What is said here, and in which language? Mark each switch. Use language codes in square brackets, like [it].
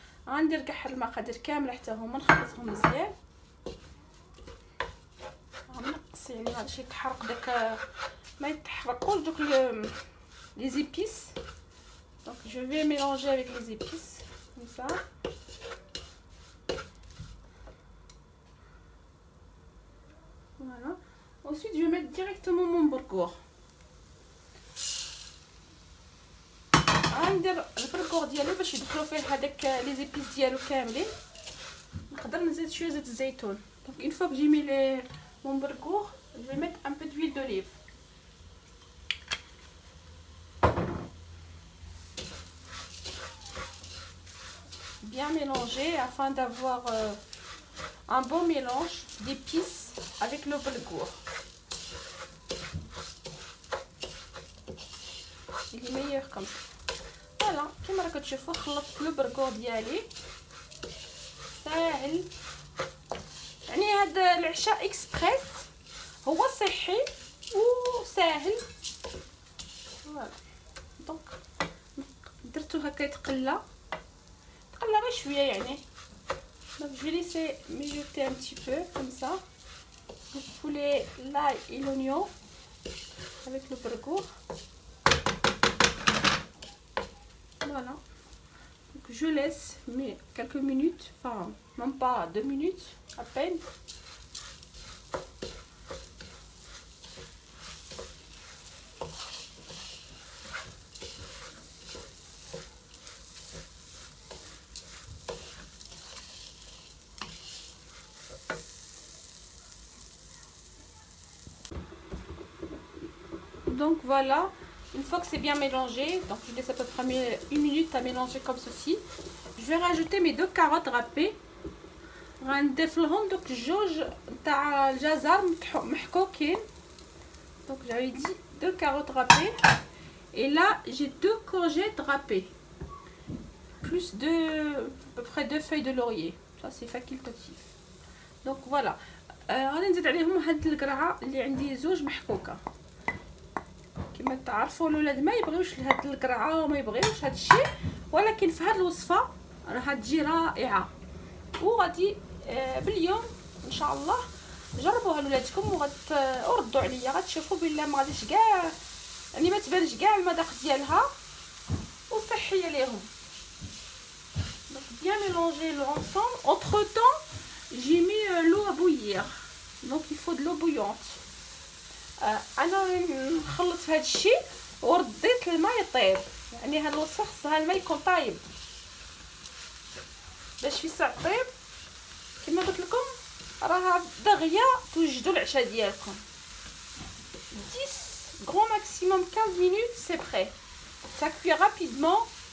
[ar] غندير كاع هاد المقادير كامله حتى هما نخلطهم مزيان. غنقص يعني هادشي يتحرق داك ما يتحرقوش دوك les épices. [fr] Donc je vais mélanger avec les épices comme ça. Voilà. Ensuite je vais mettre directement mon bourgour. [ar] غندير البركور ديالو باش يدخلوا فيه هذاك لي زيبيس ديالو كاملين. نقدر نزيد شويه زيت الزيتون. [fr] دونك une fois que j'ai mis mon bourgour, je vais mettre un peu d'huile d'olive. Bien mélanger afin d'avoir un bon mélange d'épices avec le bourgour. Il est meilleur comme ça. [ar] فوالا كما راكم تشوفوا خلطت لو برغور ديالي ساهل، يعني هذا العشاء اكسبريس هو صحي وساهل. فوالا دونك درتو هكا يتقلى غير شويه يعني. [fr] دونك جو ليسي ميجوتي ان بتي بو كوم سا le poulet, l'ail et l'oignon avec le bourgour. Voilà, donc je laisse mais quelques minutes, enfin même pas 2 minutes à peine. Donc voilà, une fois que c'est bien mélangé, donc je laisse à peu près 1 minute à mélanger comme ceci. Je vais rajouter mes 2 carottes râpées. [ar] غنضيف لهم دوك الجوج تاع الجزر محكوكين. [fr] Donc j'avais dit 2 carottes râpées et là j'ai 2 courgettes râpées plus à peu près 2 feuilles de laurier. Ça c'est facultatif. Donc voilà. [ar] غادي نزيد عليهم هاد القرعه اللي عندي زوج محكوكه. كما تعرفوا الولاد ما يبغيوش لهاد القرعه وما يبغيوش هاد الشيء، ولكن في هاد الوصفه راح تجي رائعه. وغادي باليوم ان شاء الله جربوها لولادكم وردوا عليا، غتشوفوا بلا ما غاديش كاع يعني ما تبانش كاع المذاق ديالها وصحيه ليهم. [fr] Donc bien mélanger l'ensemble. Entre temps j'ai mis l'eau à bouillir, donc il faut de l'eau bouillante. [ar] انا نخلط في هذا الشيء ورديت الماء يطيب، يعني هاد الوصفه خصها الماء يكون طايب باش في ساعه طيب. كما قلت لكم راه دغيا توجدوا العشاء ديالكم [fr] 10 grand maximum 15 minutes c'est prêt, ça cuit rapidement.